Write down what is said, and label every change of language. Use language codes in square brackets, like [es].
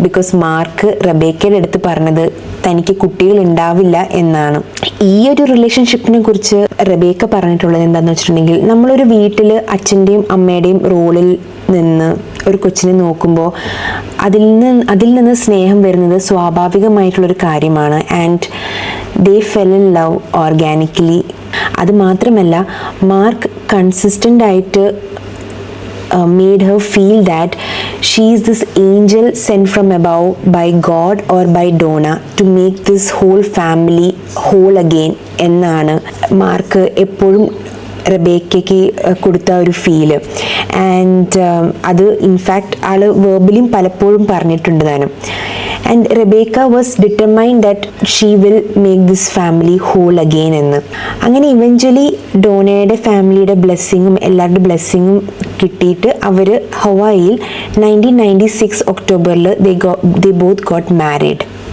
[ml] Because mark റബേക്കയുടെ അടുത്ത് പറഞ്ഞത് തനിക്ക് കുട്ടികൾ ഉണ്ടാവില്ല എന്നാണ്. ഈ ഒരു റിലേഷൻഷിപ്പിനെ കുറിച്ച് റബേക്ക പറഞ്ഞിട്ടുള്ളത് എന്താണെന്ന് വെച്ചിട്ടുണ്ടെങ്കിൽ, നമ്മളൊരു വീട്ടിൽ അച്ഛൻ്റെയും അമ്മയുടെയും റോളിൽ നിന്ന് ഒരു കൊച്ചിനെ നോക്കുമ്പോൾ അതിൽ നിന്ന് സ്നേഹം വരുന്നത് സ്വാഭാവികമായിട്ടുള്ളൊരു കാര്യമാണ്. [en] And they fell in love organically. [ml] അത് മാത്രമല്ല, മാർക്ക് കൺസിസ്റ്റൻ്റ് ആയിട്ട് [en] made her feel that she is this angel sent from above by God or by Donna to make this whole family whole again [ml] എന്നാണ് mark എപ്പോഴും റബേക്കയ്ക്ക് കൊടുത്ത ഒരു feel. And അത് in fact ആൾ വെർബലിയും പലപ്പോഴും പറഞ്ഞിട്ടുണ്ട് താനും. [en] And Rebecca was determined that she will make this family whole again എന്ന്. [ml] അങ്ങനെ ഇവഞ്ച്വലി ഡോണയുടെ ഫാമിലിയുടെ ബ്ലെസ്സിങ്ങും എല്ലാവരുടെ ബ്ലെസ്സിങ്ങും കിട്ടിയിട്ട് അവർ ഹവായിൽ 1996 ഒക്ടോബറിൽ [en] They both got married.